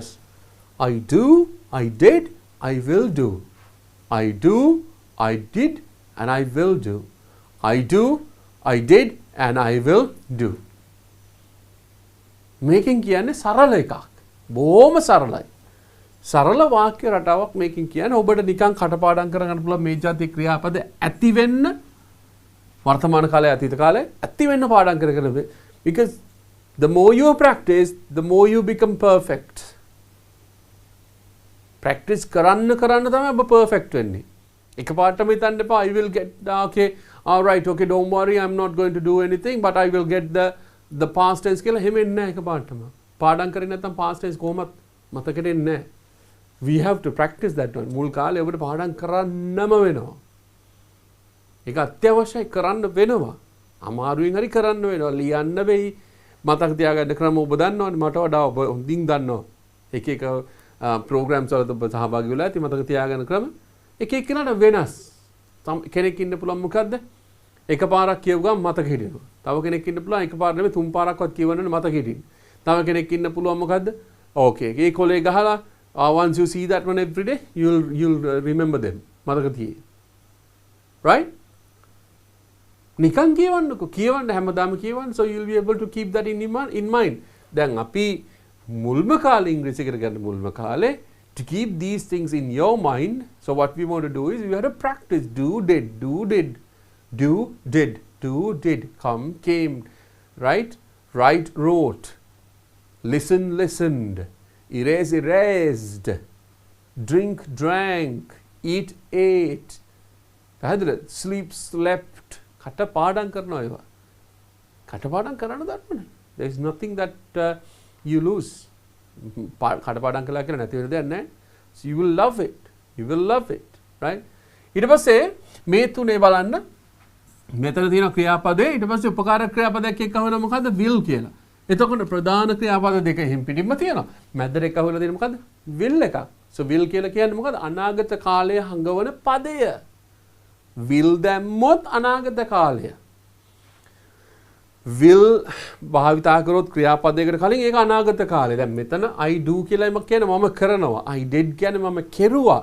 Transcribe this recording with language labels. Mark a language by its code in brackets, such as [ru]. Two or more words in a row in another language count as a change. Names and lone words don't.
[en] I do, I did, I will do. I do, I did and I will do. I do, I did and I will do. [si] මේකෙන් කියන්නේ සරල එකක්. බොහොම සරලයි. සරල වාක්‍ය රටාවක් මේකෙන් කියන්නේ ඔබට නිකන් කටපාඩම් කරගන්න පුළුවන් මේ જાති ක්‍රියාපද ඇති වෙන්න වර්තමාන කාලය අතීත කාලය ඇති වෙන්න පාඩම් කරගෙන [en] because the more you practice the more you become perfect. [si] practice කරන්න තමයි ඔබ perfect වෙන්නේ. එකපාරටම හිතන්න එපා [en] I will get okay all right okay don't worry I'm not going to do anything but I will get the past tense [si] කියලා හැම එන්නේ නැහැ එකපාරටම. පාඩම් කරේ නැත්නම් past tense කොහොමත් මතකෙට එන්නේ නැහැ. [en] We have to practice that one. [si] මුල් කාලේ ඔබට පාඩම් කරන්නම වෙනවා. ඒක අත්‍යවශ්‍යයි කරන්න වෙනවා. අමාරුවෙන් හරි කරන්න වෙනවා. ලියන්න වෙයි. මතක තියාගන්න ක්‍රම ඔබ දන්නවනේ. මට වඩා ඔබ හොඳින් දන්නවා. එක programs වලට ඔබ සහභාගී වෙලා ඇති මතක තියාගන්න ක්‍රම. එක එක්කෙනාට වෙනස්. කෙනෙක් ඉන්න පුළුවන් මොකද්ද? එකපාරක් කියව ගමන් මතක හිටිනවා. තව කෙනෙක් ඉන්න පුළුවන් එකපාර නෙමෙයි තුන් පාරක්වත් කියවන්න මතක හිටින්න. තව කෙනෙක් ඉන්න පුළුවන් මොකද්ද? [en] Okay. [si] ඒ කොලේ ගහලා [en] once you see that one every day, you'll remember them. [si] මතක තියෙයි. [en] Right? [si] නිකන් කියවන්න හැමදාම කියවන්න [en] so you'll be able to keep that in mind. [si] දැන් අපි මුල්ම කාලේ ඉංග්‍රීසි ඉගෙන ගන්න මුල්ම කාලේ [en] to keep these things in your mind. So what we want to do is we have to practice do did come came, right? Write wrote, listen listened, erase erased, drink drank, eat ate, sleep slept. [si] කටපාඩම් කරනවා ඒවා. කටපාඩම් කරන්න දන්නවනේ. [en] There is nothing that you lose. [si] කටපාඩම් කළා කියලා නැති වෙන දෙයක් නැහැ. [en] So you will love it. You will love it, right? [si] ඊට පස්සේ මේ තුනේ බලන්න මෙතන තියෙන ක්‍රියාපදේ ඊට පස්සේ උපකාරක ක්‍රියාපදයක් එක්ක අහුවෙන මොකද්ද? will කියලා. එතකොට ප්‍රධාන ක්‍රියාපද දෙක හිම් පිටින්ම තියෙනවා. මැදට එක අහුවෙලා තියෙන මොකද්ද? will එකක්. So will කියලා කියන්නේ මොකද්ද? අනාගත කාලයේ හංගවන පදය. will දැම්මොත් අනාගත කාලය. will භාවිතා කරොත් ක්‍රියාපදයකට කලින් ඒක අනාගත කාලය. දැන් මෙතන [en] I do [si] කියලා මම කියන්නේ මම කරනවා. [en] I did [si] කියන්නේ මම කෙරුවා.